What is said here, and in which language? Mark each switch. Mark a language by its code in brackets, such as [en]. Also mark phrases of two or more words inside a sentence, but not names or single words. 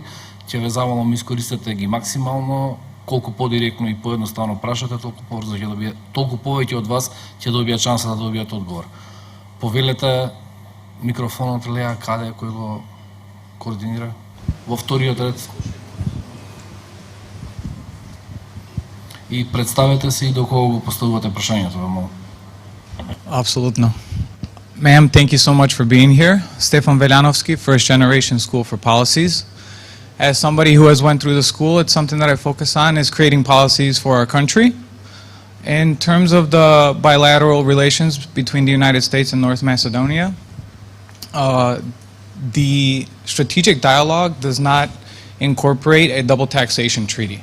[mk] Ќе ве замолам искористете ги максимално, колку подиректно и поедноставно прашате, толку повеќе од вас ќе добијат шанса да добијат одговор. Повелете микрофонот леа каде кој го координира? Во вториот ред. И представете се и до кого го поставувате прашањето, ве молам. [en] Absolutely. Ma'am, thank you so much for being here. Stefan Veljanovski, First Generation School for Policies. As somebody who has went through the school, it's something that I focus on is creating policies for our country. In terms of the bilateral relations between the United States and North Macedonia, the strategic dialogue does not incorporate a double taxation treaty.